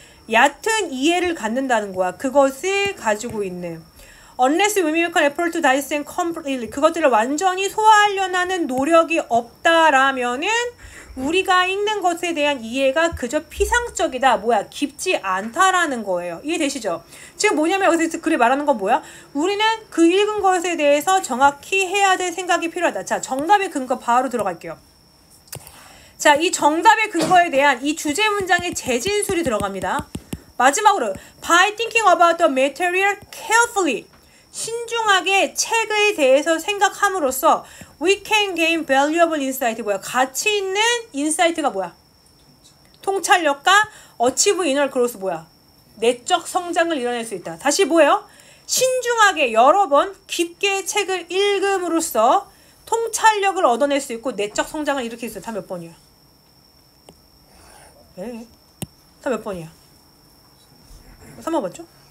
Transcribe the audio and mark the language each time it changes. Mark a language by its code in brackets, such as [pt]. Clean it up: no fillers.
[ko] 얕은 이해를 갖는다는 거야. 그것을 가지고 있는. [en] Unless we make an effort to dissect completely. [ko] 그것들을 완전히 소화하려는 하는 노력이 없다라면은 우리가 읽는 것에 대한 이해가 그저 피상적이다. 뭐야? 깊지 않다라는 거예요. 이해되시죠? 지금 뭐냐면 여기서 글에 말하는 건 뭐야? 우리는 그 읽은 것에 대해서 정확히 해야 될 생각이 필요하다. 자, 정답의 근거 바로 들어갈게요. 자, 이 정답의 근거에 대한 이 주제 문장의 재진술이 들어갑니다. 마지막으로 [en] by thinking about the material carefully. [ko] 신중하게 책에 대해서 생각함으로써 [en] we can gain valuable insight. [ko] 뭐야? 가치 있는 인사이트가 뭐야? 통찰력과 [en] achieve inner growth. [ko] 뭐야? 내적 성장을 이뤄낼 수 있다. 다시 뭐예요? 신중하게 여러 번 깊게 책을 읽음으로써 통찰력을 얻어낼 수 있고 내적 성장을 일으킬 수 있다. 다 몇 번이야? 네. 다 몇 번이야? 3번 맞죠?